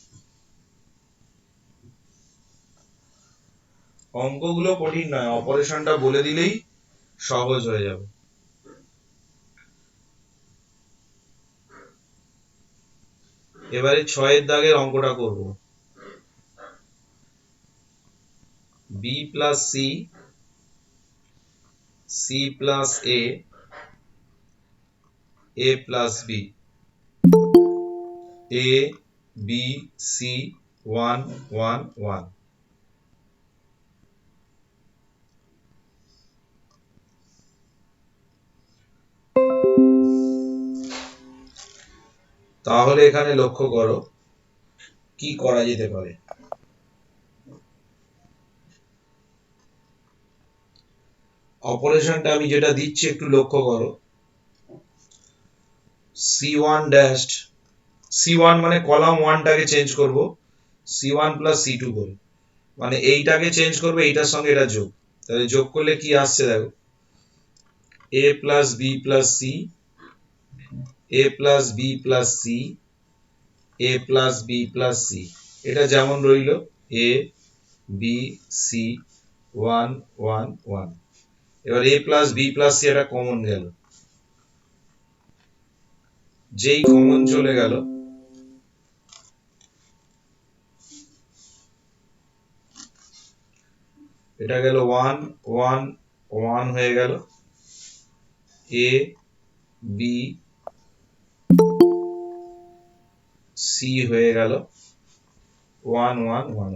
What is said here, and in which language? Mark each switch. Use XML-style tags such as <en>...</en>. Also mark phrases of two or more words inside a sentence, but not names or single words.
<bn>অঙ্কগুলো কঠিন নয়, অপারেশনটা বলে দিলেই সহজ হয়ে যাবে। এবারে 6 দাগের অঙ্কটা করব।</bn> <en>b plus c plus a plus b, a b c 1 1 1।</en> <bn>তাহলে এখানে লক্ষ্য করো কি করা যেতে পারে। অপারেশনটা আমি যেটা দিচ্ছি একটু লক্ষ্য করো।</bn> <en>c1 dashed,</en> <bn>c1 মানে কলাম 1 টাকে চেঞ্জ করব</bn> <en>c1 plus c2</en> <bn>করে, মানে এইটাকে চেঞ্জ করবে এইটার সঙ্গে এটা যোগ। তাহলে যোগ করলে কি আসছে দেখো,</bn> <en>a plus b plus c, a plus b plus c, a plus b plus c।</en> <bn>এটা যেমন রইলো a b c 1 1 1। এবার</bn> <en>a plus b plus c</en> <bn>এটা কমন গেল, যেই কমন চলে গেল এটা গেল 1 1 1 হয়ে গেল, a b c হয়ে গেল 1 1 1।</bn>